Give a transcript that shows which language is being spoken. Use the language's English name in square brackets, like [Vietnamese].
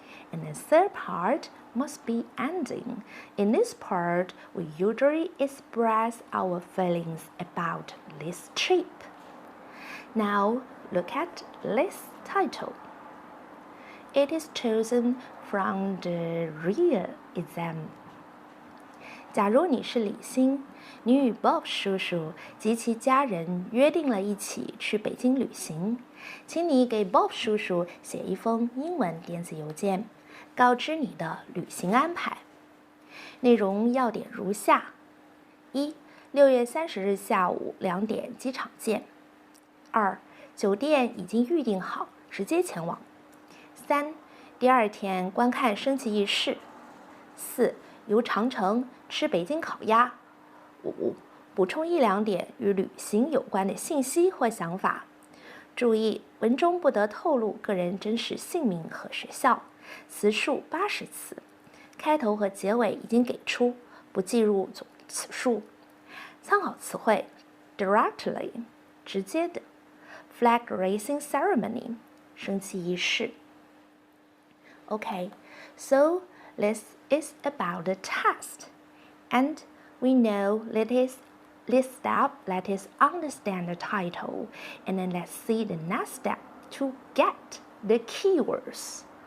[English] And the third part must be ending. In this part, we usually express our feelings about this trip. Now, look at this title. It is chosen from the real exam. [Chinese] 假如你是李欣，你与 Bob 叔叔及其家人约定了一起去北京旅行，请你给 Bob 叔叔写一封英文电子邮件，告知你的旅行安排。内容要点如下：1. 6月30日下午2点机场见。2. 酒店已经预订好，直接前往。 3. 第2天观看升旗仪式。4. 游长城，吃北京烤鸭。5. 补充1-2点与旅行有关的信息或想法。注意，文中不得透露个人真实姓名和学校。词数80次，开头和结尾已经给出，不计入总词数。参考词汇 directly 直接的 [English] flag raising ceremony [Chinese] 升旗仪式。 [English] Okay, so this is about the test, and we know this step that is understand the title, and then let's see the next step to get the keywords.